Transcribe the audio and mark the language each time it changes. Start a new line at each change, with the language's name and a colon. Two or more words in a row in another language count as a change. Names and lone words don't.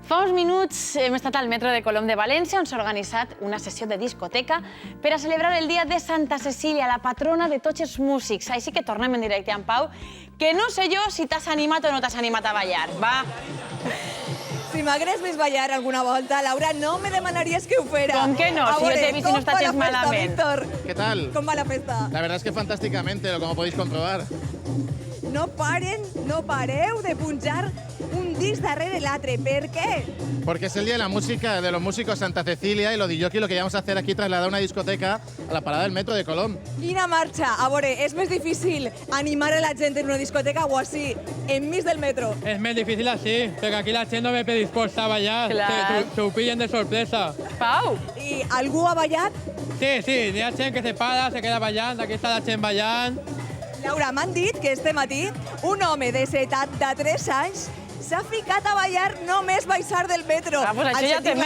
Catalan: Fa uns minuts hem estat al metro de Colom de València, on s'ha organitzat una sessió de discoteca per a celebrar el dia de Santa Cecília, la patrona de tots els músics. Així que tornem en directe amb Pau, que no sé jo si t'has animat o no t'has animat a ballar. Va. Si m'hagués vist ballar alguna volta, Laura, no me demanaries que ho fera. Com que no?
Spanish: Si yo te he visto y no estás ¿cómo va la
Catalan: malament.
Spanish: fiesta, Víctor? ¿Qué tal? ¿Cómo va la fiesta? La verdad es que fantásticamente, como podéis comprobar.
Catalan: No pareu de punxar un disc darrere l'altre. Per què?
Spanish: Porque es el día de la música, de los músicos Santa Cecilia, y lo de lo que vamos a hacer aquí, trasladar una discoteca a la parada del metro de Colom.
Catalan: Quina marxa. A veure, és més difícil animar a la gent en una discoteca o així, enmig del metro?
Spanish: Es más difícil así, porque aquí la gente no me predispuesta a bailar, Claro. se pillen de sorpresa.
Catalan: Pau, I algú ha ballat? Sí, hi ha gent que
Spanish: se para, se queda
Catalan: ballant, aquí està la gent ballant. Laura, m'han dit que este matí un home de 73 anys s'ha ficat a ballar només baixar del metro. Ah, pues això al ja té